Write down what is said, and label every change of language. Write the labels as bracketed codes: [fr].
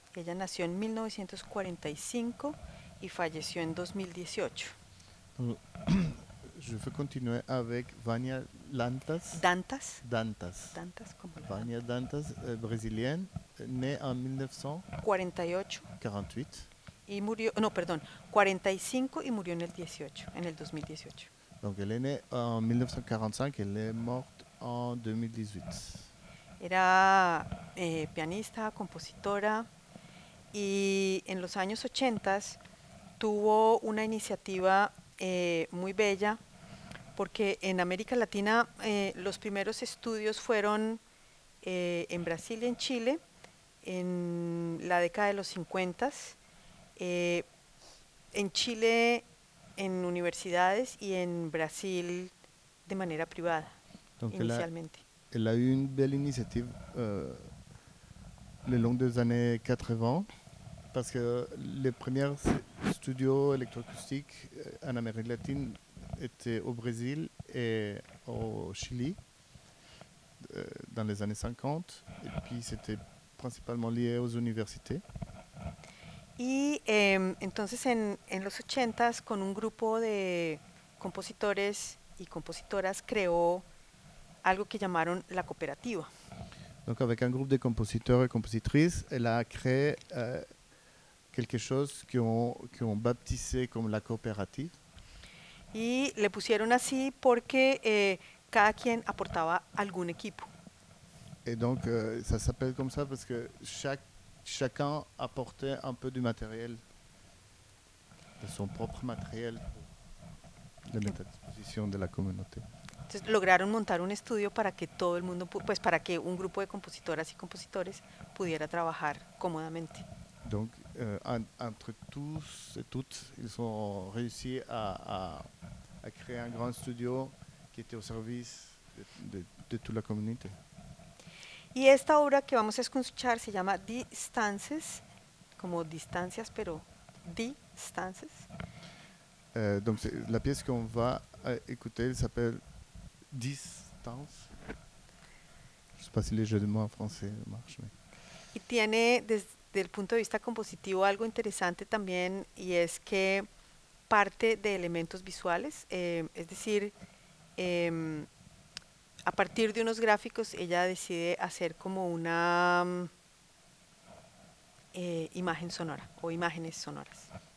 [es] Ella nació en 1945 y falleció en 2018. [fr] Je veux continuer avec Vania Lantas. Dantas. Dantas. [es] Dantas, como la [fr] Vania Dantas, Dantas brésilienne, née en 1948. [es] Y murió, no, perdón, 45 y murió en el 18, en el 2018. [fr] Donc elle est née en 1945, elle est morte en 2018. [es] Era pianista, compositora y en los años 80s tuvo una iniciativa muy bella, porque en América Latina los primeros estudios fueron en Brasil y en Chile en la década de los 50s, en Chile en universidades y en Brasil de manera privada. [fr] Donc inicialmente. Elle a eu une belle initiative le long des années 80, parce que les premiers studios électroacoustiques en Amérique latine était au Brésil et au Chili dans les années 50, et puis c'était principalement lié aux universités. [es] Y entonces en los 80s con un grupo de compositores y compositoras creó algo que llamaron la cooperativa. [fr] Donc avec un groupe de compositeurs et compositrices, elle a créé quelque chose qu'on baptisait comme la coopérative. [es] Y le pusieron así porque cada quien aportaba algún equipo. [fr] Et donc ça s'appelle comme ça parce que chacun apportait un peu du matériel, de son propre matériel pour le mettre à disposition de la communauté. [es] Entonces, lograron montar un estudio para que todo el mundo, pues para que un grupo de compositoras y compositores pudiera trabajar cómodamente. [fr] Donc entre tous et toutes, ils ont réussi à créer un grand studio qui était au service de toute la communauté. [es] Y esta obra que vamos a escuchar se llama Distances, como distancias, pero Distances. [fr] Donc la pièce qu'on va écouter s'appelle Distance. Je ne sais pas si les jeux de mots en français marchent. Mais. [es] Y tiene desde el punto de vista compositivo algo interesante también, y es que parte de elementos visuales, es decir, a partir de unos gráficos, ella decide hacer como una imagen sonora o imágenes sonoras.